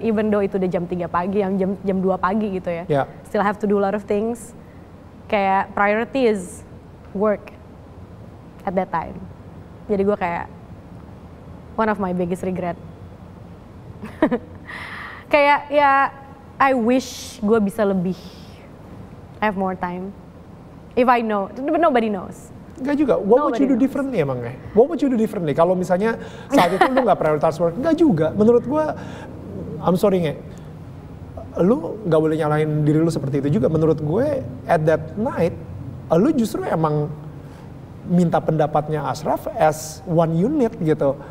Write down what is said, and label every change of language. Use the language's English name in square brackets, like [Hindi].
[English] Even though [Indonesian] itu udah jam 3 pagi, yang jam 2 pagi gitu ya. [English] Yeah. Still have to do a lot of things. Kayak priority is work at that time. [Indonesian] Jadi gue kayak [English] one of my biggest regret. [Indonesian] Kayak ya [English] I wish [Indonesian] gue bisa lebih [English] have more time. If I know, but nobody knows. [Indonesian] Enggak juga, [English] what would you do Nobody differently [Indonesian] emangnya? [English] What would you do differently? [Indonesian] Kalau misalnya saat itu lu gak prioritas work, enggak juga. Menurut gue, [English] I'm sorry nge, [Indonesian] lu gak boleh nyalahin diri lu seperti itu juga. Menurut gue, [English] at that night, [Indonesian] lu justru emang minta pendapatnya Ashraf [English] as one unit [Indonesian] gitu.